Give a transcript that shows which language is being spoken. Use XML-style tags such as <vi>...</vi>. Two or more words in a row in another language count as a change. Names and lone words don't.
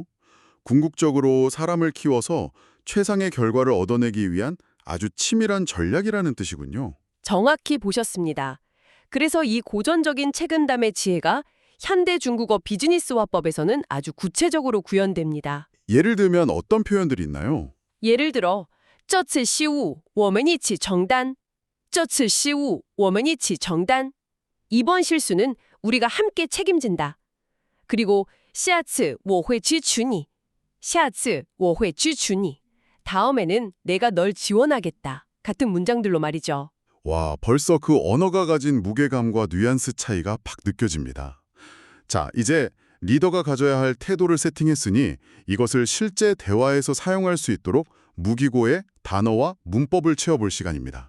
<ko>궁극적으로 사람을 키워서 최상의 결과를 얻어내기 위한 아주 치밀한 전략이라는 뜻이군요. 정확히 보셨습니다. 그래서 이 고전적인 책은담의 지혜가 현대 중국어 비즈니스화법에서는 아주 구체적으로 구현됩니다. 예를 들면 어떤 표현들이 있나요? 예를 들어,</ko> <zh>这次失误我们一起承担. 这次失误我们一起承担.</zh> <ko>이번 실수는 우리가 함께 책임진다.</ko> <zh>그리고 下次我会支持你. 下次我会支持你.</zh> <ko>다음에는 내가 널 지원하겠다. 같은 문장들로 말이죠. 와, 벌써 그 언어가 가진 무게감과 뉘앙스 차이가 팍 느껴집니다. 자, 이제 리더가 가져야 할 태도를 세팅했으니 이것을 실제 대화에서 사용할 수 있도록 무기고의 단어와 문법을 채워볼 시간입니다.</ko>